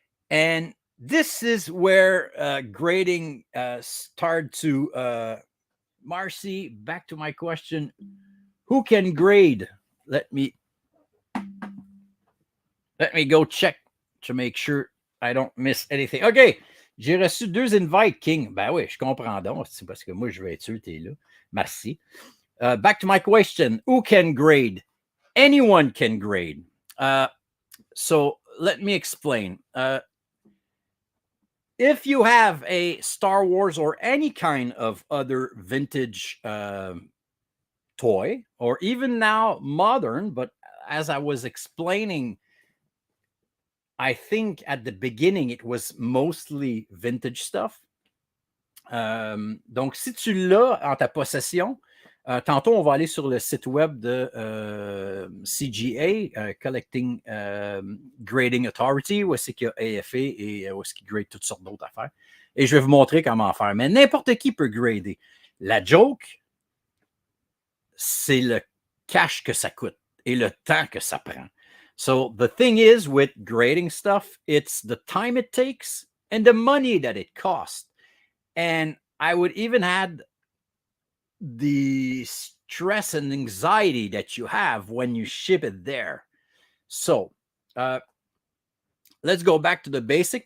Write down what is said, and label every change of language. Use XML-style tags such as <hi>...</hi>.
<en>And this is where grading started to... Marcy, back to my question. Who can grade? Let me go check to make sure I don't miss anything.</en> <fr>OK, j'ai reçu 2 invites, King. Ben oui, je comprends donc. C'est parce que moi, je vais être sûr que tu es là. Merci.</fr> <en>Back to my question. Who can grade? Anyone can grade. So let me explain. If you have a Star Wars or any kind of other vintage toy, or even now modern, but as I was explaining, I think at the beginning it was mostly vintage stuff.</en> <fr>Donc, si tu l'as en ta possession, tantôt, on va aller sur le site web de CGA, Collecting Grading Authority, où est-ce qu'il y a AFA et où est-ce qu'il grade toutes sortes d'autres affaires. Et je vais vous montrer comment faire. Mais n'importe qui peut grader. La joke, c'est le cash que ça coûte et le temps que ça prend.</fr> <en>So the thing is with grading stuff, it's the time it takes and the money that it costs. And I would even add the stress and anxiety that you have when you ship it there. So let's go back to the basic.</en>